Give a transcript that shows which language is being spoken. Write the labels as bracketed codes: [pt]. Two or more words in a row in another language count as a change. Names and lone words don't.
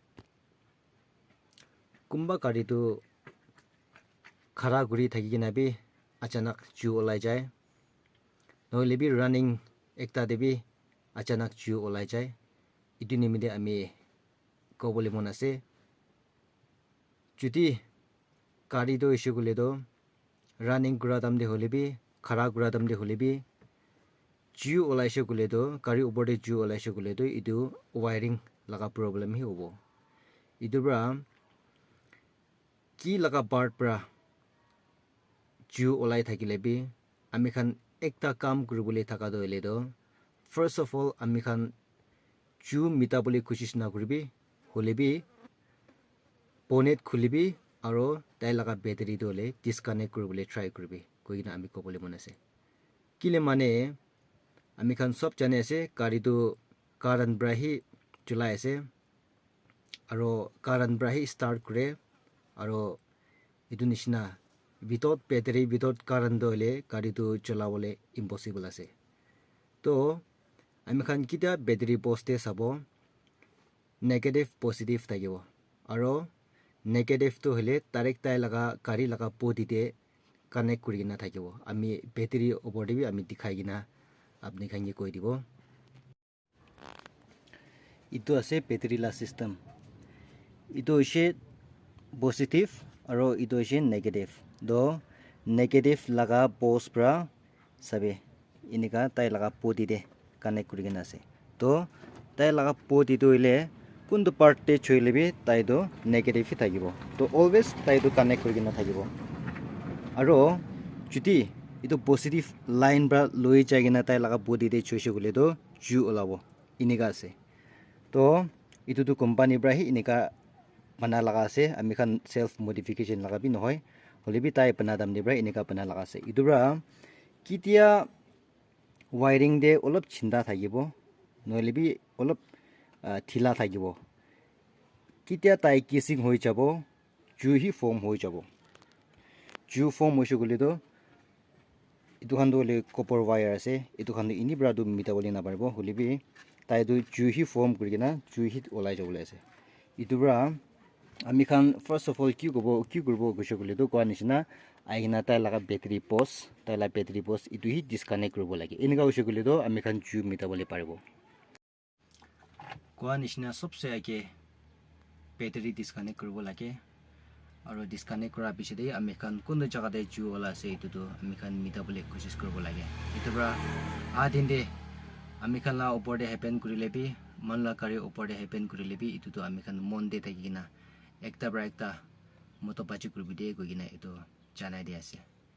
[nag] kumba gari tu khara guri thakigena bi achanak chu olai jai noilebi running ekta debi achanak chu olai jai idu nimide ami kobole mon ase judi gari do issue gule do running gura dam de holebi khara gura dam de holebi ju olaise gule do gari opor de ju olaise gule do idu wiring laga problem hi hobo idu bra ki laga part bra ju olai thakile bi ami khan ekta kam kuribole thaka do ele do [en] first of all [nag] ami khan ju mitabole koshish na kuribi holebi bonnet khulibi aro tai laga battery dole disconnect kuribole try kuribi koina ami kobole mon ase kile mane ami khan sob jane ase gari tu current brahi chulai ase aro current brahi start kure aro idu nishina [en] without battery without current [nag] dole gari tu cholawole impossible ase to ami khan kita battery poste sabo [en] negative positive [nag] thakibo aro negative to hele direct tai laga gari laga podi de connect kurigena thakibo ami battery opor de bi ami dikhai gina apni khan ge koi dibo itu ase battery la system itu ise positive aro itu ise negative do negative laga post pra sabe inika tai laga podi de connect kurigena ase to tai laga podi to ile kundu part te choilebi tai do negative hi thakibo to always tai do connect kurigena thakibo aro juti itu positive line bra loi jagena tai laga body de choise gule do ju olabo inika ase to itu tu company bra hi inika bana laga ase ami khan self modification laga bi nohoi holebi tai bana dam de bra inika bana laga ase itu bra kitia wiring de olop chinda thakibo noilebi olop thila thakibo kitia tai kissing hoi jabo ju hi form hoi jabo ju form hoise gule do itu khan do le [en] copper wire [nag] ase itu khan ini bra do mitabole na paribo holebi tai do ju hi form kurigena ju hi olai jabole ase itu bra ami khan [en] first of all [nag] ki kurbo gose gule do kwa nishina aigena tai laga battery post tai la battery post itu hi disconnect kurbo lage enika hoise gule do ami khan ju mitabole paribo kwa nishina sobse age battery disconnect kurbo lage aro disconnect kora biside ami khan kono jaga de ju ola ase itu do ami khan mitabole koshish kurbo lage itu bra a din de ami khan la opor de happen kurilebi man la kari opor de happen kurilebi itu do ami khan mon de thakigina ekta bra ekta motopachi kurbi de goigina itu janai de ase